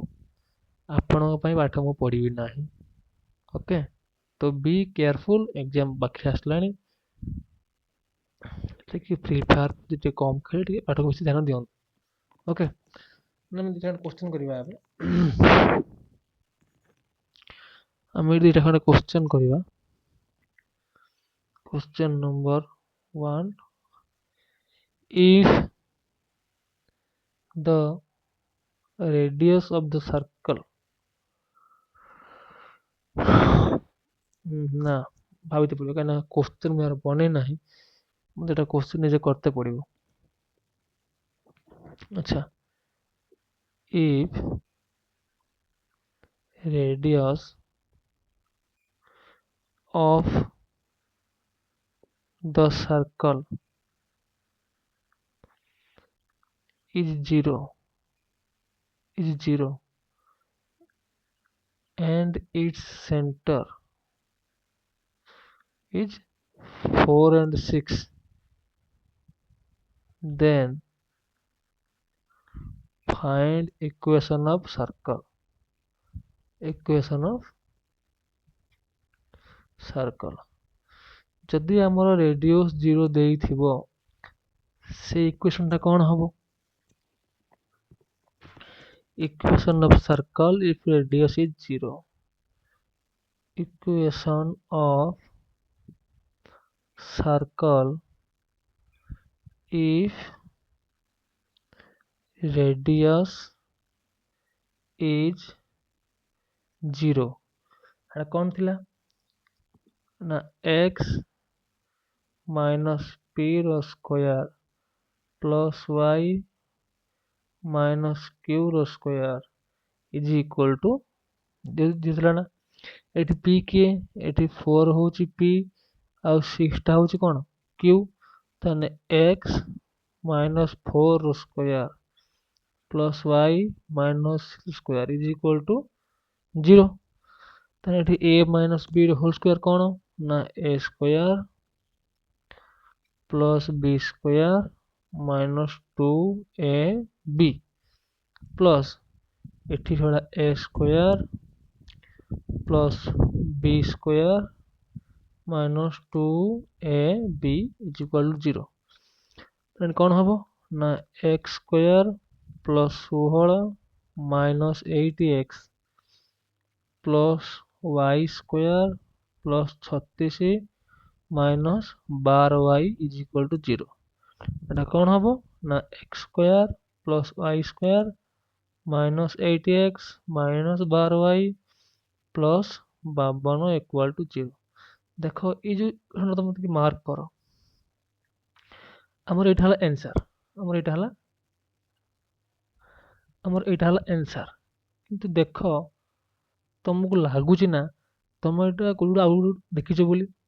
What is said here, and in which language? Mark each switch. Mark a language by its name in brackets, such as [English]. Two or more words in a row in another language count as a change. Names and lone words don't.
[Odia] ଆପଣଙ୍କ ପାଇଁ ପାଠ ମୁଁ ପଢ଼ିବି ନାହିଁ। ଓକେ, ତ [English] be careful. [Odia] ଏକ୍ଜାମ୍ ପାଖରେ ଆସିଲାଣି, ଟିକେ ଫ୍ରି ଫାୟାର ଟିକେ କମ୍ ଖେଳି ଟିକେ ପାଠକୁ ବେଶୀ ଧ୍ୟାନ ଦିଅନ୍ତୁ। ଓକେ, ଆମେ ଦୁଇଟା କ୍ୱେଶ୍ଚନ୍ କରିବା। ଆମେ ଦୁଇଟା ଖଣ୍ଡେ କ୍ୱେଶ୍ଚନ୍ କରିବା। [English] Question number 1, if the radius of the circle [Odia] ନା ଭାବିତେ ପଡ଼ିବ, କାହିଁକିନା କ୍ୱେଶ୍ଚନ୍ ମୁଁ ବନେଇ ନାହିଁ, ମୋତେ ଏଇଟା କ୍ୱେଶ୍ଚନ୍ ନିଜେ କରତେ ପଡ଼ିବ। ଆଚ୍ଛା, [English] if radius of the circle is 0 and its center is 4 and 6, then find equation of circle. [Odia] ଯଦି ଆମର ରେଡିୟସ୍ 0 ଦେଇଥିବ ସେ ଇକ୍ୱେସନଟା କ'ଣ ହବ? [English] Equation of circle if radius is 0. Equation of circle if radius is [Odia] 0 এটা କ'ଣ ଥିଲା ନା [English] x minus p [Odia] ର [English] square plus y minus q [Odia] ର [English] square is equal to [Odia] ଦିଥିଲା ନା। ଏଠି p କିଏ? ଏଠି 4 ହେଉଛି p ଆଉ 6ଟା ହେଉଛି କ'ଣ q। ତାହେଲେ [English] x minus 4 [Odia] ର [English] square plus y minus square is equal to 0. [Odia] ତାହେଲେ ଏଠି [English] a minus b [Odia] ର [English] whole square [Odia] କ'ଣ ନା [English] a square plus b square minus 2ab plus [Odia] ଏଠି ହେଲା [English] a square plus b square minus 2ab is equal to 0. [Odia] ତାହେଲେ କ'ଣ ହେବ ନା [English] x square plus 16 minus 8x plus y square plus 36 minus 12y is equal to 0. [Odia] এটা କ'ଣ ହେବ ନା [English] x square plus y square minus 8x minus 12y plus 52 equal to 0. [Odia] ଦେଖ ଏଇ ଯେଉଁ ତୁମେ ଟିକେ ମାର୍କ କର, ଆମର ଏଇଟା ହେଲା ଆନ୍ସର, ଆମର ଏଇଟା ହେଲା ଆନ୍ସର। କିନ୍ତୁ ଦେଖ ତମକୁ ଲାଗୁଛି ନା ତମେ ଏଇଟା କୋଉଠି ଆଉ ଦେଖିଛ ବୋଲି?